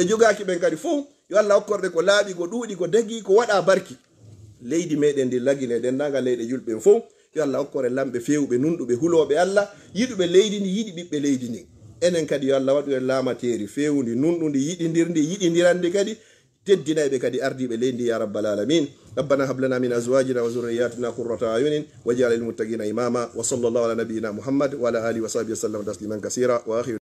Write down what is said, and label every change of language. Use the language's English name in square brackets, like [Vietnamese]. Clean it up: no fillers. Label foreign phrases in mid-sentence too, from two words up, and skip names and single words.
[Fula] jogaki ɓen kadi fof yo Allah hokkorɓe ko laaɓi ko ɗuuɗi ko dagi ko waɗa barki leydi meɗen ndi lagine dendagal leyɗe julɓe fof yo Allah hokkore lamɓe fewɓe nunɗuɓe huloɓe Allah yiɗuɓe leydi ndi yiɗi ɓiɓɓe leydi ndi enen kadi yo Allah waɗu en laamateri fewndi nunɗudi yiɗidirndi yiɗidirandi kadi teddinayɓe kadi ardiɓe leydi [Arabic] يا رب العالمين ربنا هب لنا من أزواجنا وذرياتنا قرة أعين واجعل للمتقين إماما وصلى الله على نبينا محمد وعلى آله وصحبه وسلم تسليما كثيرا وآخر